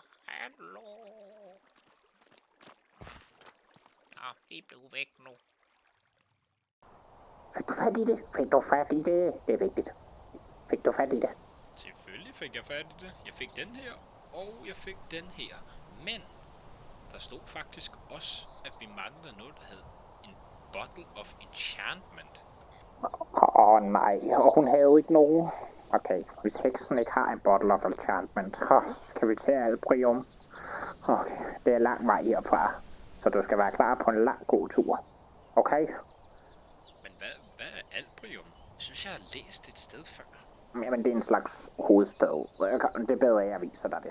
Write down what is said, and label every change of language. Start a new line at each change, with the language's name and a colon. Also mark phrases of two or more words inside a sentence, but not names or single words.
Danish: Hallo? De blev væk nu. Fik du fat i det? Det er vigtigt. Fik du fat i det? Selvfølgelig fik jeg fat i det. Jeg fik den her, og jeg fik den her. Men der stod faktisk også, at vi manglede noget, der hed en
English: bottle of enchantment.
Danish: Nej, og hun havde jo ikke nogen. Okay, hvis heksen ikke har en
English: bottle of enchantment,
Danish: så kan vi tage Albrium. Okay, det er lang vej herfra, så du skal være klar på en lang god tur. Okay? Men hvad er Albrium? Jeg synes, jeg har læst det et sted før. Jamen, det er en slags hovedstad. Det er bedre, at jeg viser dig det.